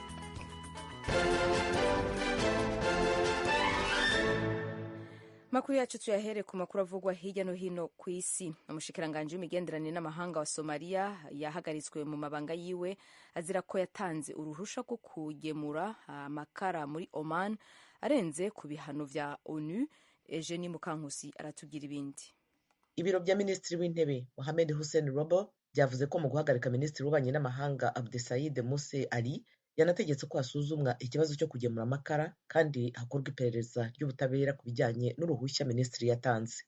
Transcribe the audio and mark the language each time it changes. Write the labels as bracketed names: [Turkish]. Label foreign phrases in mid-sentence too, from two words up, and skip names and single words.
[Rundi] Makuru yacu tuyahere ku makuru avugwa hirya no hino ku isi. Umushikiranganji w'imigenderanire n'amahanga wa Somalia yahagaritswe mu mabanga yiwe azira ko yatanze uruhusha rwo kugemura amakara muri Oman arenze ku bihano vya ONU. Eugenie Mukankusi aratubwira ibindi. [Kinyarwanda] Ibiro bya Minisitiri w'Intebe Mohamed Hussein Robo byavuze ko mu guhagarika Minisitiri w'Ububanyi n'Amahanga Abdesaid Muse Ali yanategetse ko hasuzumwa ikibazo cyo kugemura amakara kandi hakorwa iperereza ry'ubutabera ku bijyanye n'uruhushya minisitiri yatanze.